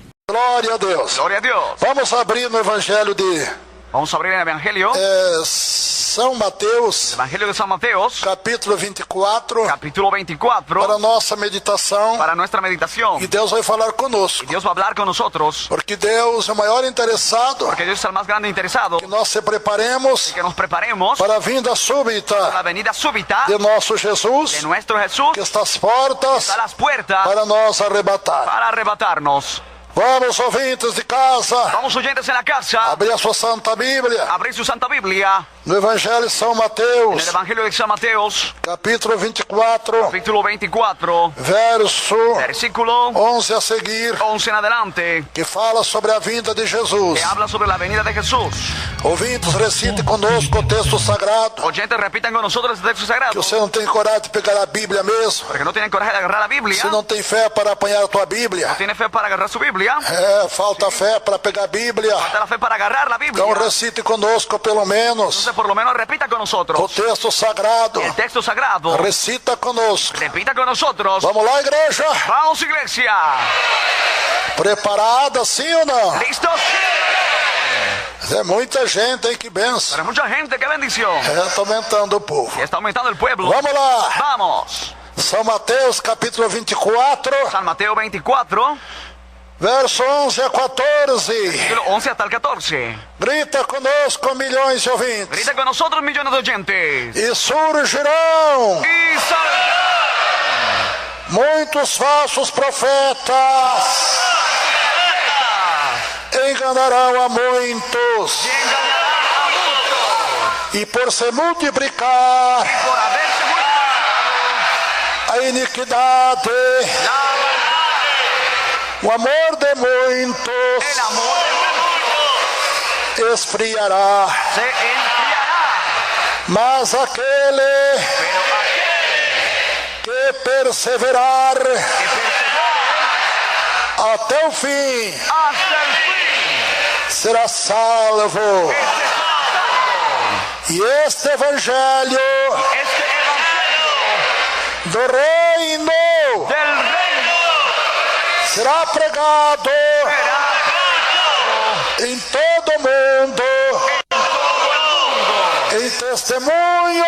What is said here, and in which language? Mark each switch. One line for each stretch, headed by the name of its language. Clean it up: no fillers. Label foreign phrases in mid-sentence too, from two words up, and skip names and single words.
Portuguese: Glória a Deus.
Spanish: Gloria a Dios.
Portuguese: Vamos abrir no Evangelho de
Spanish: Vamos a abrir el Evangelio.
Portuguese: São Mateus,
Spanish: Evangelio de San Mateos,
Portuguese: capítulo 24,
Spanish: capítulo 24,
Portuguese: para nossa meditação.
Spanish: para nuestra meditación.
Portuguese: E Deus vai falar conosco,
Spanish: Y Dios va a hablar con nosotros,
Portuguese: porque Deus é o maior interessado
Spanish: porque Dios es el más grande interesado
Portuguese: que nós se preparemos
Spanish: que nos preparemos
Portuguese: para a vinda súbita
Spanish: la venida súbita
Portuguese: de nosso
Spanish: de
Portuguese: Jesus,
Spanish: nuestro Jesús,
Portuguese: que está às portas
Spanish: a las puertas
Portuguese: para nos arrebatar.
Spanish: para arrebatarnos.
Portuguese: Vamos, ouvintes de casa,
Spanish: Vamos, oyentes en la casa,
Portuguese: abrir a sua Santa Bíblia
Spanish: abrir su Santa Biblia
Portuguese: no Evangelho de São
Spanish: en
Portuguese: Mateus,
Spanish: el Evangelio de San Mateos,
Portuguese: capítulo 24,
Spanish: capítulo 24,
Portuguese: verso
Spanish: versículo
Portuguese: 11 a seguir,
Spanish: 11 en adelante,
Portuguese: que fala sobre a vinda de Jesus.
Spanish: que habla sobre la venida de Jesús.
Portuguese: Ouvintes, recite conosco o texto sagrado.
Spanish: Oyentes, repitan con nosotros el texto
Portuguese: Que
Spanish: sagrado,
Portuguese: você não tem coragem de pegar a Bíblia mesmo.
Spanish: porque no tienen coraje de agarrar la Biblia,
Portuguese: Se não tem fé para apanhar a tua Bíblia.
Spanish: no tienen fe para agarrar su Biblia,
Portuguese: Falta fé para pegar a Bíblia.
Spanish: falta la fe para agarrar la Biblia.
Portuguese: Então recite conosco pelo menos
Spanish: Entonces, por lo menos repita con
Portuguese: o
Spanish: nosotros
Portuguese: texto sagrado.
Spanish: el texto sagrado.
Portuguese: Recita conosco.
Spanish: Repita con nosotros.
Portuguese: Vamos lá, igreja?
Spanish: Vamos, iglesia.
Portuguese: Preparada, sim ou não?
Spanish: ¿Listos?
Portuguese: É muita gente, hein? Que benção.
Spanish: Pero mucha gente, qué bendición.
Portuguese: Está aumentando o povo.
Spanish: Y está aumentando el pueblo.
Portuguese: Vamos lá.
Spanish: Vamos.
Portuguese: São Mateus, capítulo 24,
Spanish: San Mateo 24,
Portuguese: verso 11 a 14.
Spanish: versículo 11 hasta el 14.
Portuguese: Grita conosco, milhões de ouvintes.
Spanish: Grita con nosotros, millones de oyentes.
Portuguese: E surgirão
Spanish: Y
Portuguese: muitos falsos profetas, enganarão a muitos, e por se multiplicar
Spanish: por haberse
Portuguese: a iniquidade, o amor de
Spanish: el
Portuguese: muitos
Spanish: amor
Portuguese: esfriará.
Spanish: se enfriará.
Portuguese: Mas aquele
Spanish: Pero
Portuguese: que perseverar
Spanish: que persevere
Portuguese: até o fim
Spanish: hasta el fin,
Portuguese: será salvo. E este evangelho
Spanish: este evangelio
Portuguese: do reino
Spanish: del reino
Portuguese: será pregado
Spanish: será
Portuguese: em todo o mundo, em testemunho